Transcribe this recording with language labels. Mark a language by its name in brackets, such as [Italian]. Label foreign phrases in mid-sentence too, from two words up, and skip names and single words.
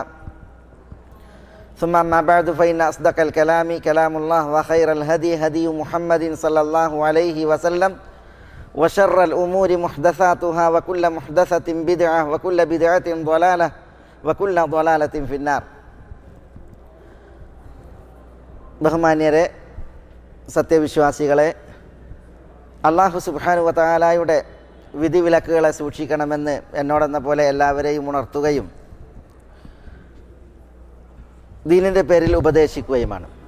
[Arabic] ثم أما بعد فإن أصدق الكلام كلام الله وخير الهدي هدي محمد صلى الله عليه وسلم وشر الأمور محدثاتها وكل محدثة بدعة وكل بدعة ضلالة وكل ضلالة في النار. [Malayalam] ബഹുമാന്യരെ, സത്യവിശ്വാസികളെ, [Arabic] الله سبحانه وتعالى [Malayalam] വിധിവിലക്കുകളെ സൂക്ഷിക്കണമെന്ന് എന്നോടെന്ന പോലെ എല്ലാവരെയും ഉണർത്തുകയും ദീനിൻ്റെ പേരിൽ ഉപദേശിക്കുകയുമാണ്.